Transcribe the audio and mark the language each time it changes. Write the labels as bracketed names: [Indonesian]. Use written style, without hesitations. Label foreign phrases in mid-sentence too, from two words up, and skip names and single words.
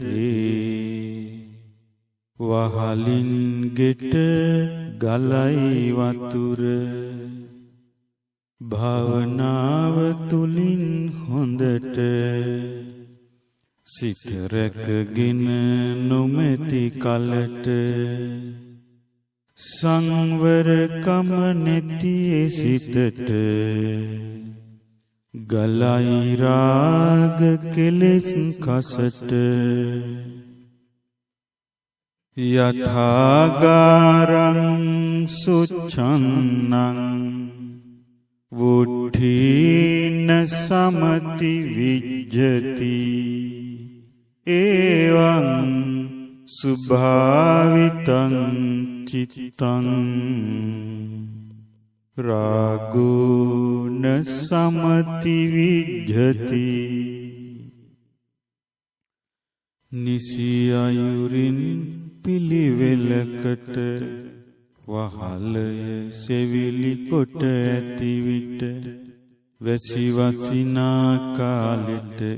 [Sinhala] වහලින් ගෙට ගලයි වතුර භාවනාව තුලින් හොඳට සිත රැකගෙන නොමැති කලට සංවරකම නැති සිතට ගලයි රාග කෙලෙස් කසට [Pali] යථාගාරං සුච්ඡන්නං වුට්ඨීන සමති විජ්ජති එවං සුභාවිතං චිත්තං රාගෝන සමති විජ්ජති [Sinhala] නිසි අයුරින් පිළිවෙලකට වහලය සෙවිලි කොට ඇති විට වැසි වසිනා කාලෙට